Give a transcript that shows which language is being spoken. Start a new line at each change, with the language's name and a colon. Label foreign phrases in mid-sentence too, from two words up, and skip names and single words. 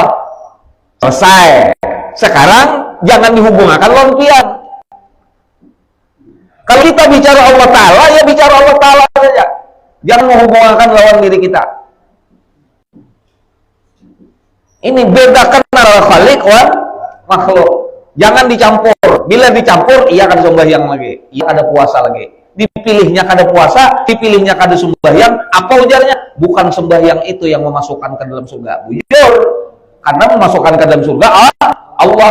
Indonesian: Selesai.
Banjar: Sekarang jangan dihubungkan lawan pian. Kalau kita bicara Allah Ta'ala, ya bicara Allah Ta'ala saja.
Indonesian: Jangan menghubungkan lawan diri kita. Ini bedakan antara
Arabic: خالق ومخلوق.
Indonesian: Jangan dicampur. Bila dicampur, ia akan sembahyang lagi. Ia ada puasa lagi.
Banjar: Dipilihnya kada puasa, dipilihnya kada sembahyang. Apa ujarnya?
Indonesian: Bukan sembahyang itu yang memasukkan ke dalam surga.
Banjar: Bujur.
Indonesian: Karena memasukkan ke dalam surga, Allah.